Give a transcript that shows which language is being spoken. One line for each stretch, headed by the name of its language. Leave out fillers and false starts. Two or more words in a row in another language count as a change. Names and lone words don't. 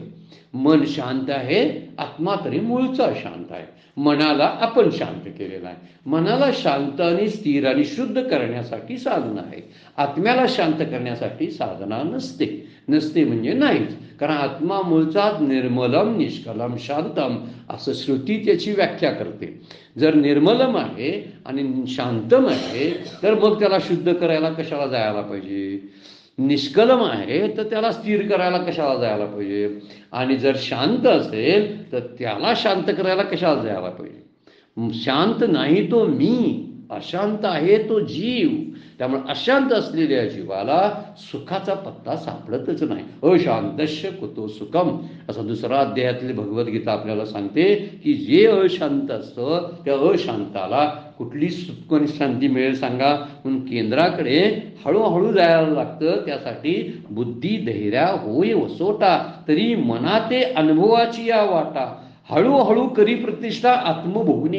Marathi: मन शांत आहे, आत्मा तरी मूळचा शांत आहे. मनाला आपण शांत केलेला आहे. मनाला शांत आणि स्थिर आणि शुद्ध करण्यासाठी साधना आहे. आत्म्याला शांत करण्यासाठी साधना नसते. नसते म्हणजे नाहीच. कारण आत्मा मूळचा
Sanskrit: निर्मलम निष्कलम शांतम
Marathi: असं श्रुती त्याची व्याख्या करते. जर निर्मलम आहे आणि शांतम आहे तर मग त्याला शुद्ध करायला कशाला जायला पाहिजे? निष्कलम आहे तर त्याला स्थिर करायला कशाला जायला पाहिजे? आणि जर शांत असेल तर त्याला शांत करायला कशाला जायला पाहिजे? शांत नाही तो मी, अशांत आहे तो जीव. त्यामुळे अशांत असलेल्या जीवाला सुखाचा पत्ता सापडतच नाही.
Sanskrit: अशांतस्य कुतो सुखम
Marathi: असं दुसरा अध्यायातली भगवद्गीता आपल्याला सांगते की जे अशांत असतं त्या अशांताला कुठली सुख आणि शांती मिळेल सांगा? म्हणून केंद्राकडे हळूहळू जायला लागतं. त्यासाठी बुद्धी धैर्या होय वसोटा, तरी मना ते अनुभवाची या वाटा, हळूहळू करी प्रतिष्ठा आत्मभोगणी.